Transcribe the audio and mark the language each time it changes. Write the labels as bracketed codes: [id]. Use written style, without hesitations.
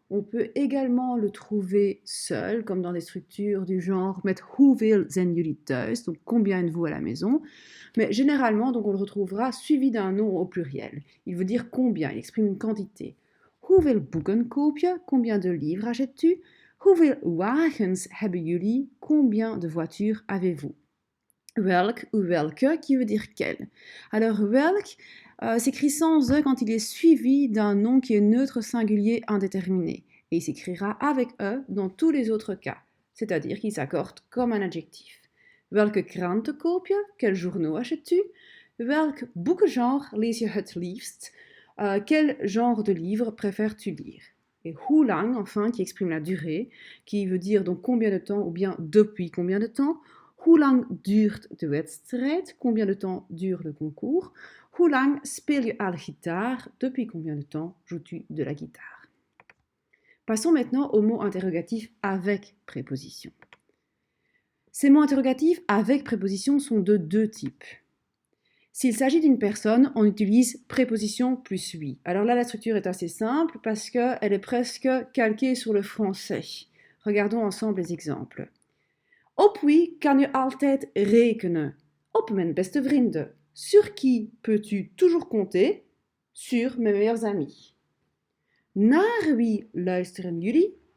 [fr] On peut également le trouver seul, comme dans des structures du genre [nl] met hoeveel zijn jullie thuis, [fr] donc combien êtes-vous à la maison. Mais généralement, donc on le retrouvera suivi d'un nom au pluriel. Il veut dire combien, il exprime une quantité. [nl] Hoeveel boeken koop je? [fr] Combien de livres achètes-tu? [nl] Hoeveel wagens hebben jullie? [fr] Combien de voitures avez-vous? Welk ou welke, qui veut dire quel. Alors welk s'écrit sans E quand il est suivi d'un nom qui est neutre singulier indéterminé. Et il s'écrira avec E dans tous les autres cas, c'est-à-dire qu'il s'accorde comme un adjectif. [nl] Welke kranten koop je? [fr] Quel journaux achètes-tu? [nl] Welk boekengenre lees je het liefst? [fr] Quel genre de livre préfères-tu lire? Et hoe lang, enfin, qui exprime la durée, qui veut dire donc combien de temps ou bien depuis combien de temps. [nl] Hoe lang duurt de wedstrijd? [fr] Combien de temps dure le concours? [nl] Hoe lang speel je al gitaar? [fr] Depuis combien de temps joues-tu de la guitare? Passons maintenant aux mots interrogatifs avec préposition. Ces mots interrogatifs avec préposition sont de deux types. S'il s'agit d'une personne, on utilise préposition plus oui. Alors là, la structure est assez simple parce qu'elle est presque calquée sur le français. Regardons ensemble les exemples. [nl] Op wie kan je altijd rekenen? Op mijn beste vrienden. [fr] Sur qui peux-tu toujours compter? Sur mes meilleurs amis. [nl] Naar wie luisteren jullie?